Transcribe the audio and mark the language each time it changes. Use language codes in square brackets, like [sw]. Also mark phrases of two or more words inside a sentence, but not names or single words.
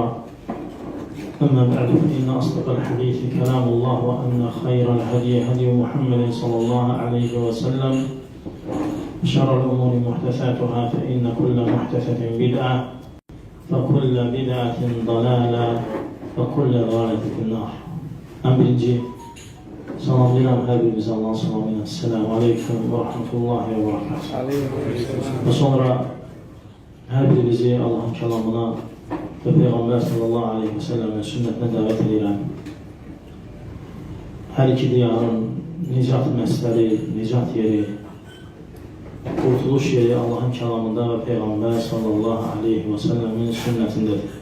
[ar] أما بعد فإن أصدق الحديث كلام الله وأن خير الهدي هدي محمد صلى الله عليه وسلم وشر الأمور محدثاتها فإن كل محدثة بدعة وكل بدعة ضلالة وكل ضلالة في النار. [az] Birinci salamlayıram hər birimizə Allah'ın salamıyla. [ar] السلام عليكم ورحمة الله وبركاته. [az] Və sonra hər birimizi Allah'ın kəlamına və Peyğəmbər [ar] صلى الله عليه وسلم [az] sünnətinə dəvət edirəm. Hər iki diyarın nicat məsləri, nicat yeri, qurtuluş yeri Allah'ın kəlamında və Peyğəmbər [ar] صلى الله عليه وسلم [az] sünnətindədir.